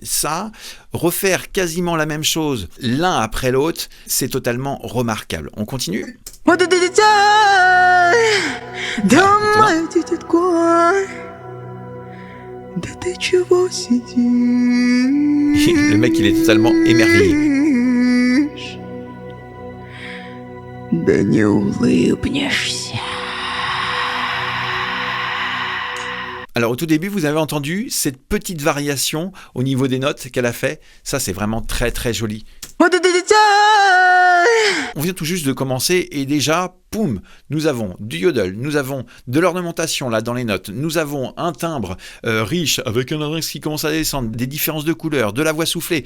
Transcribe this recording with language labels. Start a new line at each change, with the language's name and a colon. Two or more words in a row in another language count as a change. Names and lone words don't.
French: Ça, refaire quasiment la même chose l'un après l'autre, c'est totalement remarquable. On continue? Le mec, il est totalement émerveillé.
Russian: Да не улыбнешься.
French: Alors au tout début, vous avez entendu cette petite variation au niveau des notes qu'elle a fait. Ça, c'est vraiment très très joli. On vient tout juste de commencer et déjà, poum, nous avons du yodel, nous avons de l'ornementation là dans les notes, nous avons un timbre riche avec un larynx qui commence à descendre, des différences de couleurs, de la voix soufflée.